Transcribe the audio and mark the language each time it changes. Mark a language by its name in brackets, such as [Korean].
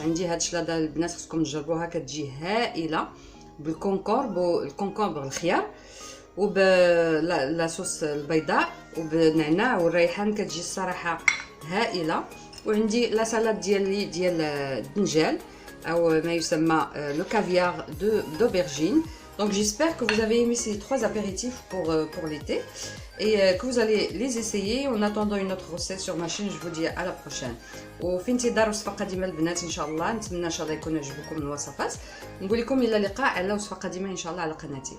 [Arabic] عندي هاد الشلاضه البنات خصكم تجربوها، كتجي هائله بالكونكومبر الخيار وب لا صوص البيضاء وبالنعناع والريحان، كتجي الصراحه هائله. وعندي لا سالاد ديال الدنجال او ما يسمى لو كافيار دوبرجين. [French] Donc j'espère que vous avez aimé ces 3 apéritifs pour l'été et que vous allez les essayer. En attendant une autre recette sur ma chaîne, je vous dis à la prochaine. [Arabic] وفي انتظار وصفه قادمه البنات ان شاء الله. نتمنى ان شاء الله يكون عجبكم الوصفات. نقول لكم الى اللقاء على وصفه قادمه ان شاء الله على قناتي.